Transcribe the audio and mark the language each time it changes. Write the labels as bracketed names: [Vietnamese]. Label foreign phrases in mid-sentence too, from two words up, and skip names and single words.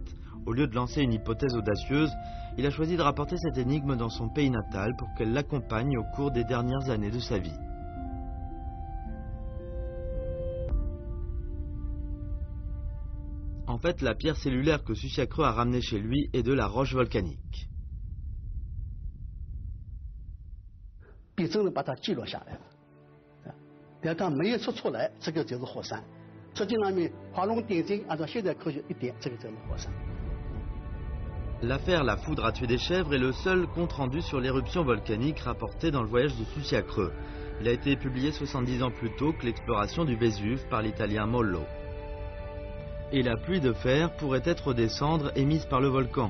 [French] Au lieu de lancer une hypothèse audacieuse, il a choisi de rapporter cette énigme dans son pays natal pour qu'elle l'accompagne au cours des dernières années de sa vie. En fait, la pierre cellulaire que Susiakreux a ramenée chez lui est de la roche volcanique. [Chinese] 笔真的把它记录下来了。但它没有说出来，这个就是火山。实际上面画龙点睛，按照现在科学一点，这个就是火山。 [French] L'affaire La foudre a tué des chèvres est le seul compte-rendu sur l'éruption volcanique rapporté dans le voyage de Susiakreux. Il a été publié 70 ans plus tôt que l'exploration du Vésuve par l'italien Mollo. Et la pluie de fer pourrait être des cendres émises par le volcan.